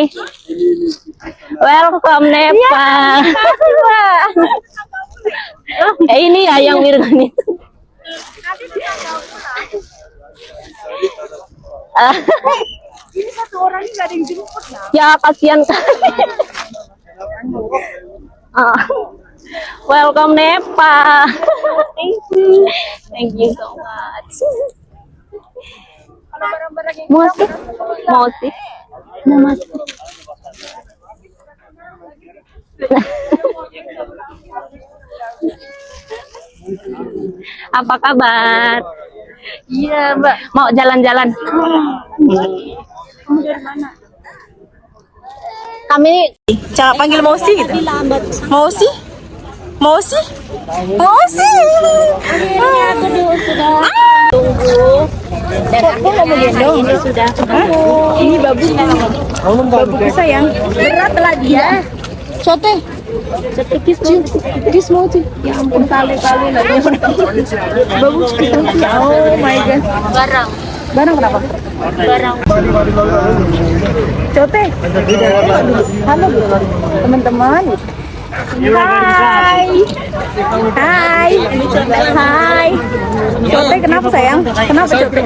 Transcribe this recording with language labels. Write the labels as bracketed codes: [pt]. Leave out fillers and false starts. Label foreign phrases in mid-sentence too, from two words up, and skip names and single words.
[en] Welcome Nepal. [id] Ini ya yang Wirgan itu. Ini satu orang ini nggak ada yang jemput Ya kasihan. [en] Welcome Nepal. Thank you so much. Mausi. Namaste. [id] Apa kabar? Iya, Mbak. Mau jalan-jalan? Kamu dari mana? Kami Jangan panggil Mausi gitu. Mausi. aku dulu sudah tunggu dan akhirnya hari ini sudah ketemu. Ini babuku sayang. Berat lah dia. Sote. Kiss Mausi. Ya ampun kali-kali lagi. Bagus. [en] Oh my god. [id] Barang kenapa? Cote. Halo teman-teman. Hai. Cote kenapa sayang? Kenapa Cote?